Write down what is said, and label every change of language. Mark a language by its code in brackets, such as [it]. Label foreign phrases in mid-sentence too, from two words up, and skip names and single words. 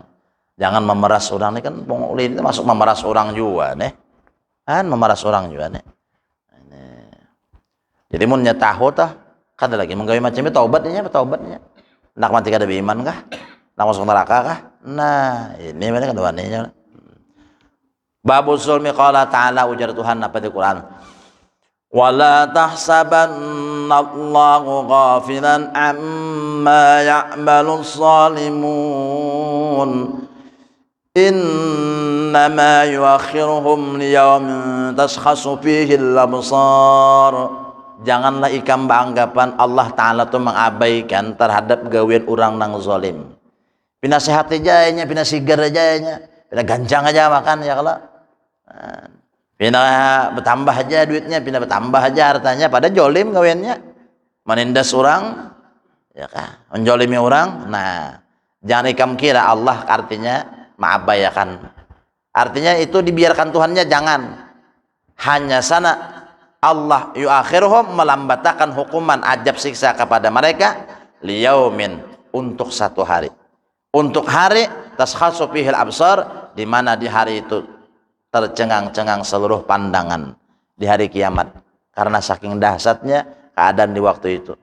[id] Jangan memeras orang, ini kan pungli itu masuk memeras orang juga nih. [bjn] Kan memeras orang juga nih. Jadi mun nyatahu tah kada lagi menggawe macam itu taubatnya. Nak mati kada beriman kah? Nak masuk neraka kah? Nah, ini mana keduanya. [ar] باب الظلم قال تعالى, [bjn] ujar Tuhan apa di Quran. [ar] ولا تحسبن الله غافلا عما يعمل الظالمون. إنما يؤخرهم ليوم تشخص فيه الأبصار. [bjn] Janganlah ikam beranggapan Allah Ta'ala itu mengabaikan terhadap gawian orang nang zalim. Pina sehat aja, pina sigar aja, pina gancang aja makan ya kalau. Pina bertambah aja duitnya, pina bertambah aja hartanya, pada jolim gawiannya. [id] Menindas orang, ya kan, menjolimi orang. [bjn] Nah, jangan ikam kira Allah artinya mengabaikan. [id] Artinya itu dibiarkan Tuhannya, jangan. Hanya sana Allah yuakhiruhum, melambatkan hukuman ajab siksa kepada mereka liyaumin, untuk satu hari, untuk hari [ar] تشخص فيه الأبصار, [id] di mana di hari itu tercengang-cengang seluruh pandangan, di hari kiamat, karena saking dahsyatnya keadaan di waktu itu.